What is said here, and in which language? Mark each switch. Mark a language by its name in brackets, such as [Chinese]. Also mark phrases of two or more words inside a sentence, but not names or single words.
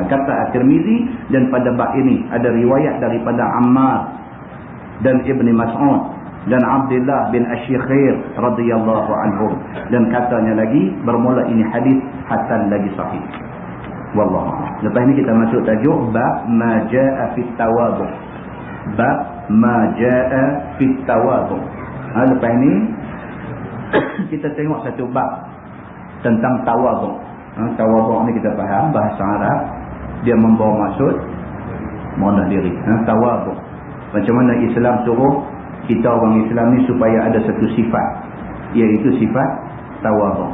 [Malay] Kata At-Tirmizi, dan pada bab ini ada riwayat daripada Ammar dan Ibni Mas'ud dan Abdullah bin Ashikhir [Arabic] رضي الله عنهم. [Malay] Dan katanya lagi, bermula ini hadis hasan lagi sahih. [Arabic] والله أعلم. [Malay] Lepas ni kita masuk tajuk bab [Arabic] ما جاء في التواضع. باب ما جاء في التواضع. [Malay] Lepas ni kita tengok satu bab tentang tawadhu. Tawadhu ni kita faham bahasa Arab, dia membawa maksud merendah diri. Tawadhu. Macam mana Islam suruh kita orang Islam ni supaya ada satu sifat, iaitu sifat tawadhu.